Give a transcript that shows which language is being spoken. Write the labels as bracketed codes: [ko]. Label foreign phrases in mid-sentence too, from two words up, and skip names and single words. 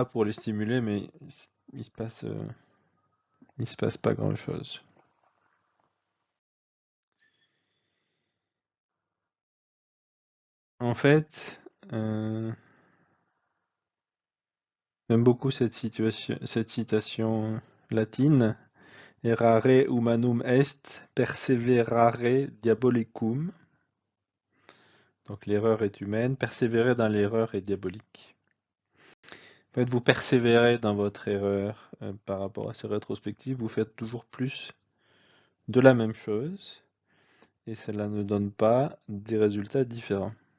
[fr] pour les stimuler, mais il se passe pas grand-chose. En fait, j'aime beaucoup cette citation latine. [la] Errare humanum est, perseverare diabolicum. [fr] Donc l'erreur est humaine, persévérer dans l'erreur est diabolique. En fait, vous persévérez dans votre erreur par rapport à ces rétrospectives, vous faites toujours plus de la même chose, et cela ne donne pas des résultats différents.